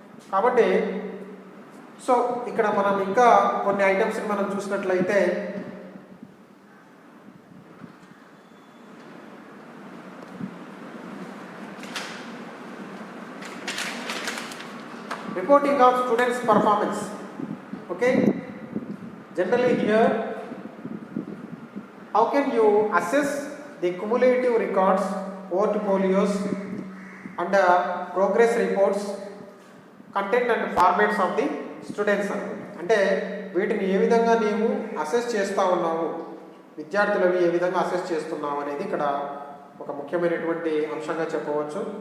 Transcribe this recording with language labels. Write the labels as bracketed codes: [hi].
[te] కాబట్టి సో ఇక్కడ మనం ఇంకా కొన్ని ఐటమ్స్ని మనం చూసినట్లయితే [en] reporting of students' performance. Okay, generally here, how can you assess the cumulative records, portfolios and progress reports, content and formats of the students? [te] అంటే వీటిని ఏ విధంగా నీవు అసెస్ చేస్తూ ఉన్నావు, విద్యార్థులవి ఏ విధంగా అసెస్ చేస్తున్నావు అనేది ఇక్కడ ఒక ముఖ్యమైనటువంటి అంశంగా చెప్పవచ్చు.